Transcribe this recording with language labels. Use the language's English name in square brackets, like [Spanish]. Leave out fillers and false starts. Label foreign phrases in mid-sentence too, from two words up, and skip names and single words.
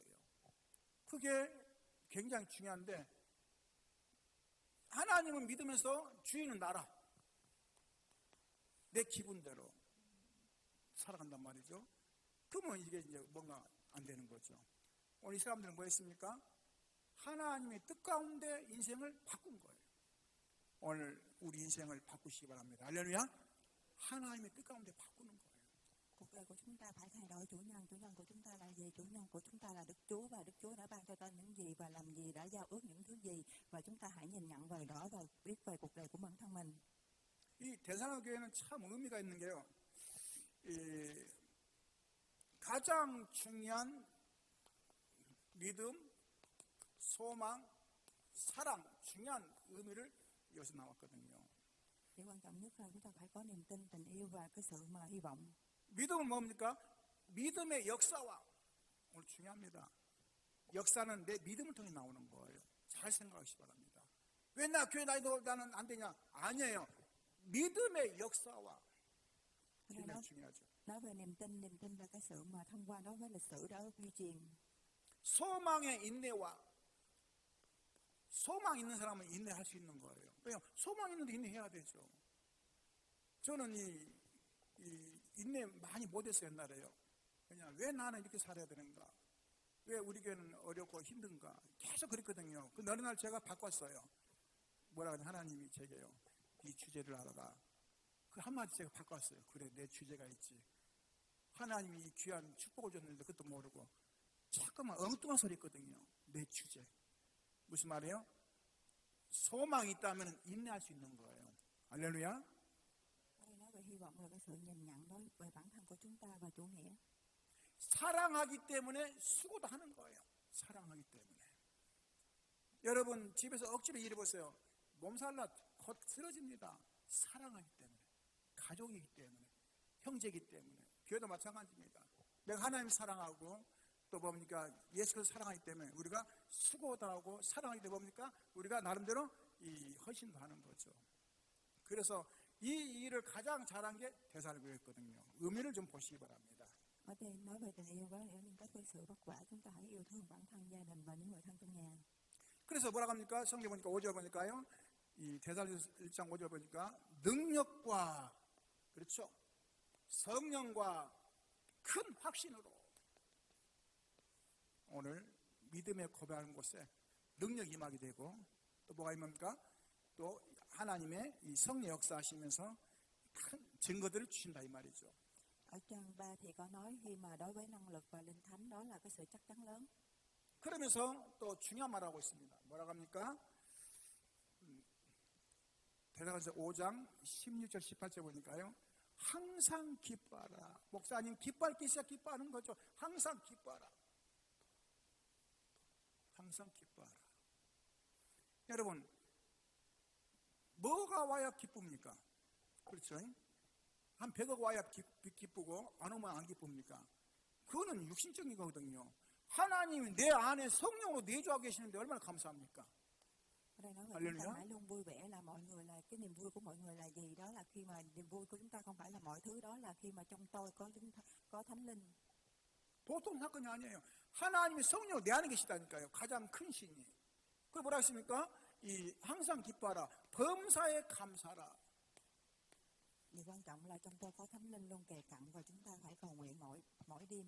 [Korean] 그게 굉장히 중요한데, 하나님은 믿으면서 주인은 나라, 내 기분대로 살아간단 말이죠. 그러면 이게 이제 뭔가 안 되는 거죠. 오늘 이 사람들은 뭐 했습니까? 하나님의 뜻 가운데 인생을 바꾼 거예요. 오늘 우리 인생을 바꾸시기 바랍니다. 할렐루야. 하나님의 뜻 가운데 바꾸는 거예요. [Vietnamese] Cuộc đời của chúng ta phải thay đổi chủ nhân của chúng ta là gì? Chủ nhân của chúng ta là Đức Chúa, và Đức Chúa đã ban cho ta những gì và làm gì, đã giao ước những thứ gì, và chúng ta hãy nhìn nhận về đó và biết về cuộc đời của bản thân mình. [Korean] 이 대사로 교회는 참 의미가 있는 게요. 가장 중요한 믿음, 소망, 사랑, 중요한 의미를 여기서 나왔거든요. [Vietnamese] Điều quan trọng nhất là chúng ta phải có niềm tin, tình yêu và cái sự hy vọng. [Korean] 믿음은 뭡니까? 믿음의 역사와, 오늘 중요합니다. 역사는 내 믿음을 통해 나오는 거예요. 잘 생각하시기 바랍니다. 왜 나 교회 다니도 나는 안 되냐? 아니에요. 믿음의 역사와 굉장히 중요하죠. [Vietnamese] Nói về niềm tin là cái sự mà thông qua đó với lịch sử đó duy truyền. [Korean] 소망의 인내와, 소망 있는 사람은 인내할 수 있는 거예요. 왜냐, 소망 있는데 인내해야 되죠. 저는 이 인내 많이 못했어요, 옛날에요. 그냥 왜 나는 이렇게 살아야 되는가? 왜 우리 교회는 어렵고 힘든가? 계속 그랬거든요. 그 어느 날 제가 바꿨어요. 뭐라 하냐, 하나님이 제게요. 이 주제를 알아라. 그 한마디 제가 바꿨어요. 그래, 내 주제가 있지. 하나님이 이 귀한 축복을 줬는데 그것도 모르고 자꾸만 엉뚱한 소리 했거든요. 내 주제. 무슨 말이에요? 소망이 있다면 인내할 수 있는 거예요. 할렐루야. [Vietnamese] Nói về hy vọng là cái sự nhìn nhận đối về bản thân của chúng ta và chủ nghĩa. [Korean] 사랑하기 때문에 수고도 하는 거예요. 사랑하기 때문에. 여러분 집에서 억지로 일해보세요. 몸살나 곧 쓰러집니다. 사랑하기 때문에. 가족이기 때문에. 형제이기 때문에. 교회도 마찬가지입니다. 내가 하나님 사랑하고 또 뭡니까? 예수 그리스도 사랑하기 때문에 우리가 수고도 하고 사랑하기 때문에 뭡니까? 우리가 나름대로 이 헌신도 하는 거죠. 그래서 이 일을 가장 잘한 게 데살로니가였거든요. 의미를 좀 보시기 바랍니다. [Vietnamese] Ở đây nói về tình yêu có liên kết với sự vất vả, chúng ta hãy yêu thương bản thân, gia đình và những người thân trong nhà. [Korean] 그래서 뭐라고 합니까? 성경 보니까 5절 보니까요. 이 데살로니가 1장 5절 보니까 능력과, 그렇죠? 성령과 큰 확신으로 오늘 믿음의 고백하는 곳에 능력이 임하게 되고 또 뭐가 임합니까? 또 하나님의 이 성령 역사하시면서 큰 증거들을 주신다 이 말이죠. [Vietnamese] Ở trang 3 thì có nói khi mà đối với năng lực và linh thánh đó là cái sự chắc chắn lớn. [Korean] 그러면서 또 중요한 말하고 있습니다. 뭐라고 합니까? 대사로니가 5장 16절 18절 보니까요. 항상 기뻐하라. 목사님 기뻐할 게 있어야 기뻐하는 거죠. 항상 기뻐하라. 항상 기뻐하라. 여러분 뭐가 와야 기쁩니까? 그렇죠? 한 100억 와야 기쁘고 안 오면 안 기쁩니까? 그거는 육신적인 거거든요. 하나님이 내 안에 성령으로 내주하고 계시는데 얼마나 감사합니까? [Vietnamese] Ở đây nói về chúng Hallelujah. ta hãy luôn vui vẻ, là mọi người là cái niềm vui của mọi người là gì? Đó là khi mà niềm vui của chúng ta không phải là mọi thứ, đó là khi mà trong tôi có có Thánh Linh. [Korean] 보통 사건이 아니에요. 하나님이 성령으로 내 안에 계시다니까요. 가장 큰 신이. 그 뭐라 했습니까? 이 항상 기뻐하라. 범사에 감사하라. [Vietnamese] Điều quan trọng là trong tôi có Thánh Linh luôn kề cận và chúng ta phải cầu nguyện mỗi đêm.